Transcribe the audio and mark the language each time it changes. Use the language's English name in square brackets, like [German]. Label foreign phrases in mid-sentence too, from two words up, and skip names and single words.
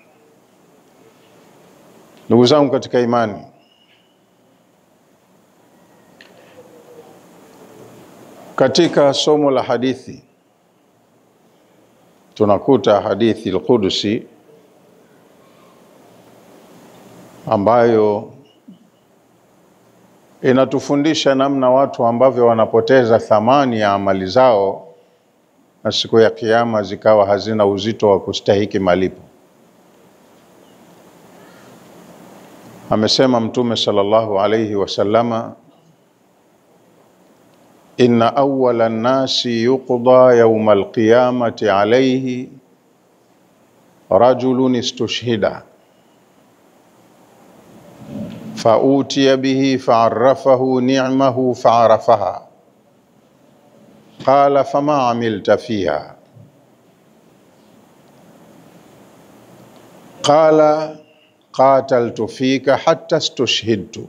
[Swahili] Ndugu zangu katika imani, katika somo la hadithi tunakuta hadithi al-Qudusi ambayo inatufundisha namna watu ambavyo wanapoteza thamani ya amali zao na siku ya Kiyama zikawa hazina uzito wa kustahiki malipo. Amesema Mtume [Arabic] صلى الله عليه وسلم إن أول الناس يقضى يوم القيامة عليه رجل استشهد فأوتي به فعرفه نعمه فعرفها قال فما عملت فيها؟ قال قاتلت فيك حتى استشهدت.